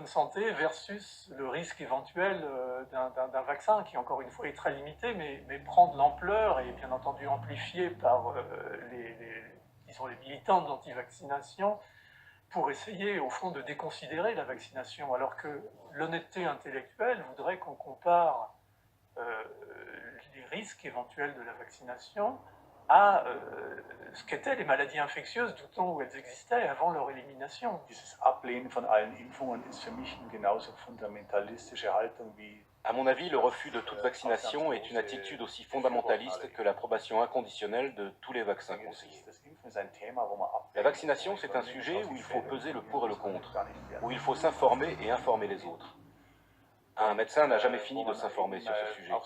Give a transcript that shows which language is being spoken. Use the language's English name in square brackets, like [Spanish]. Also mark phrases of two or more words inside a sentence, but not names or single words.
[French] santé versus le risque éventuel d'un vaccin qui encore une fois est très limité mais prend de l'ampleur et bien entendu amplifié par disons, les militants de l'anti-vaccination pour essayer, au fond, de déconsidérer la vaccination, alors que l'honnêteté intellectuelle voudrait qu'on compare les risques éventuels de la vaccination à ce qu'étaient les maladies infectieuses du temps où elles existaient avant leur élimination. [German] Dieses Ablehnen von allen Impfungen ist für mich eine genauso fundamentalistische Haltung wie. [French] À mon avis, le refus de toute vaccination est une attitude aussi fondamentaliste que l'approbation inconditionnelle de tous les vaccins conseillés. La vaccination, c'est un sujet où il faut peser le pour et le contre, où il faut s'informer et informer les autres. Un médecin n'a jamais fini de s'informer sur ce sujet.